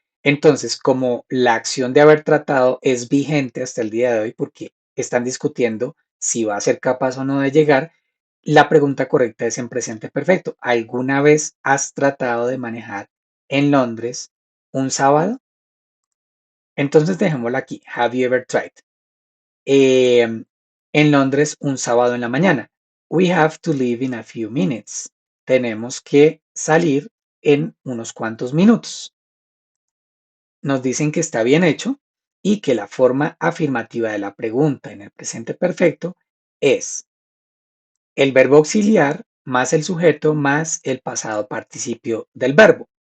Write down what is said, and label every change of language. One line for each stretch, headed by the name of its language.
Spanish: Entonces, como la acción de haber tratado es vigente hasta el día de hoy, porque están discutiendo si va a ser capaz o no de llegar, la pregunta correcta es en presente perfecto. ¿Alguna vez has tratado de manejar en Londres un sábado? Entonces dejémosla aquí.
English: Have you ever tried?
Spanish: En Londres un sábado en la mañana.
English: We have to leave in a few minutes.
Spanish: Tenemos que salir en unos cuantos minutos. Nos dicen que está bien hecho y que la forma afirmativa de la pregunta en el presente perfecto es el verbo auxiliar más el sujeto más el pasado participio del verbo.